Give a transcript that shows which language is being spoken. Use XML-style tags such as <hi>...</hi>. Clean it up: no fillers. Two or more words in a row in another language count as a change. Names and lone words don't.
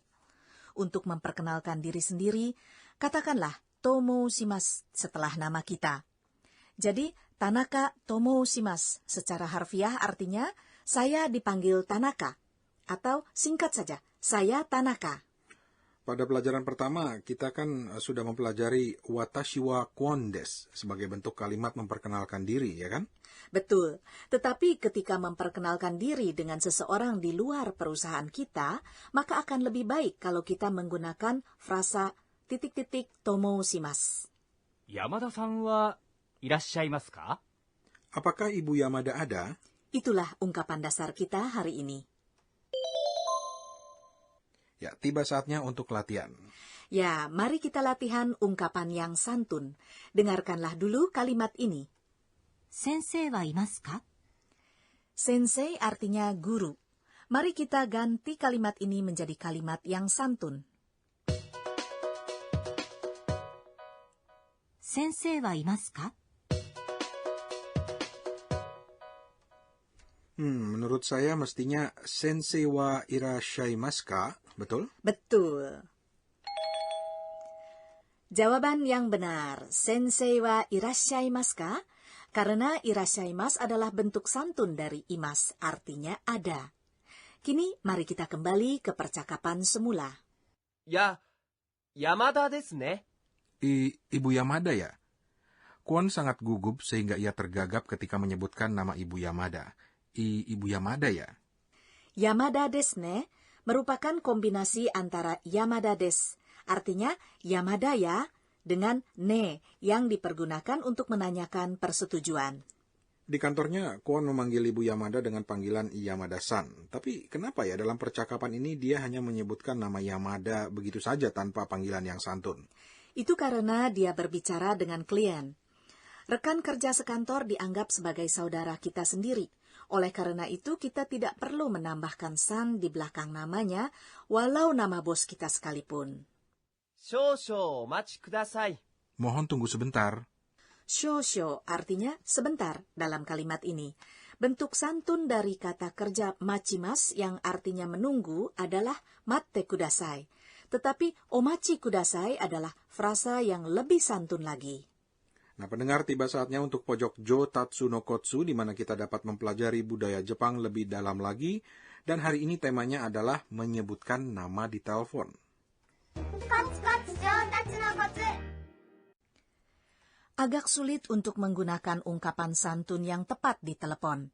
<id>Untuk memperkenalkan diri sendiri, katakanlah Tomoushimasu setelah nama kita. Jadi, Tanaka Tomoushimasu secara harfiah artinya saya dipanggil Tanaka. Atau singkat saja, saya Tanaka. Pada pelajaran pertama, kita kan sudah mempelajari</id> <ja>わたし は Kwon です</ja> <id>sebagai bentuk kalimat memperkenalkan diri, ya kan? Betul, tetapi ketika memperkenalkan diri dengan seseorang di luar perusahaan kita, maka akan lebih baik kalau kita menggunakan frasa titik-titik tomoushimasu.</id> <ja>山田さんはいらっしゃいますか?</ja> <id>Apakah Ibu Yamada ada? Itulah ungkapan dasar kita hari ini. Ya, tiba saatnya untuk latihan. Ya, mari kita latihan ungkapan yang santun. Dengarkanlah dulu kalimat ini.</id> <ja>先生はいますか?</ja> <id>Sensei artinya guru. Mari kita ganti kalimat ini menjadi kalimat yang santun.</id> <ja>先生はいますか?</ja> <id>Menurut saya mestinya</id> <ja>せんせい は いらっしゃいます か,</ja> <id>betul? Betul. Jawaban yang benar,</id> <ja>せんせい は いらっしゃいます か?</ja> <id>Karena irashaimasu adalah bentuk santun dari imas, artinya ada. Kini mari kita kembali ke percakapan semula. Ya,</id> <ja>山田 です ね.</ja> <id>Ibu Yamada ya? Kwon sangat gugup sehingga ia tergagap ketika menyebutkan nama Ibu Yamada. Ibu Yamada ya?</id> <ja>山田 です ね</ja> <id>merupakan kombinasi antara</id> <ja>山田 です,</ja> <id>artinya Yamada ya, dengan ne yang dipergunakan untuk menanyakan persetujuan. Di kantornya, Kwon memanggil Ibu Yamada dengan panggilan Yamada-san. Tapi kenapa ya dalam percakapan ini dia hanya menyebutkan nama Yamada begitu saja tanpa panggilan yang santun? Itu karena dia berbicara dengan klien. Rekan kerja sekantor dianggap sebagai saudara kita sendiri. Oleh karena itu, kita tidak perlu menambahkan san di belakang namanya, walau nama bos kita sekalipun.</id> <ja>しょうしょう おまち ください.</ja> <id>Mohon tunggu sebentar. Shosho artinya sebentar dalam kalimat ini. Bentuk santun dari kata kerja machimas yang artinya menunggu adalah</id> <ja>まって ください.</ja> <id>Tetapi</id> <ja>おまち ください</ja> <id>adalah frasa yang lebih santun lagi. Nah, pendengar, tiba saatnya untuk pojok Jo Tatsu no Kotsu, di mana kita dapat mempelajari budaya Jepang lebih dalam lagi. Dan hari ini temanya adalah menyebutkan nama di telepon. Agak sulit untuk menggunakan ungkapan santun yang tepat di telepon.</id>